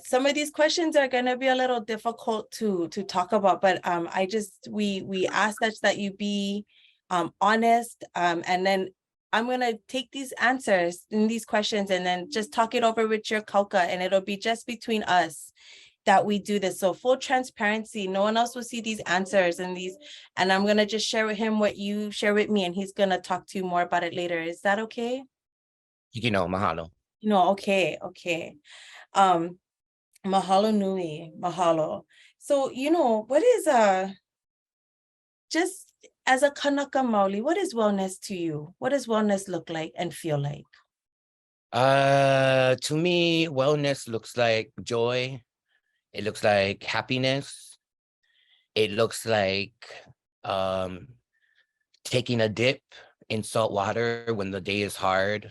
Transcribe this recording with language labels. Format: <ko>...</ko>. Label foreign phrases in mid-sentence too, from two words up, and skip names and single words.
<en>Some of these questions are going to be a little difficult to talk about, but we ask that you be honest, and then I'm going to take these answers in these questions and then just talk it over with your kauka, and it'll be just between us that we do this. So full transparency, no one else will see these answers and I'm going to just share with him what you share with me, and he's going to talk to you more about it later. Is that okay?</en> <haw>Mahalo. Okay. Mahalo nui, mahalo.</haw> <en>So, what is just as a</en> <haw>Kanaka Maoli,</haw> <en>what is wellness to you? What does wellness look like and feel like? To me, wellness looks like joy. It looks like happiness. It looks like taking a dip in salt water when the day is hard.</en>